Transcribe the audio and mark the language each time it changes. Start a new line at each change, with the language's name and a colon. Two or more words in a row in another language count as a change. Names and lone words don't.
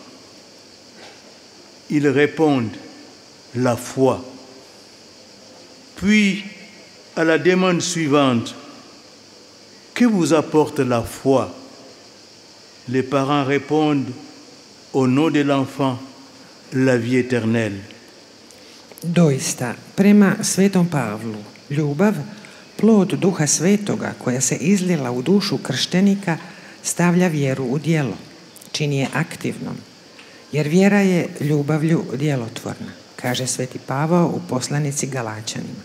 French: Ils répondent « La foi ». Puis, à la demande suivante « Que vous apporte la foi ?» Les parents répondent « Au nom de l'enfant, la vie éternelle ».
Croatian: Doista, prema Svetom Pavlu, ljubav, plod Duha Svetoga koja se izlila u dušu krštenika, stavlja vjeru u djelo. čini je aktivnom, jer vjera je ljubavlju djelotvorna, kaže Sveti Pavao u poslanici Galačanima.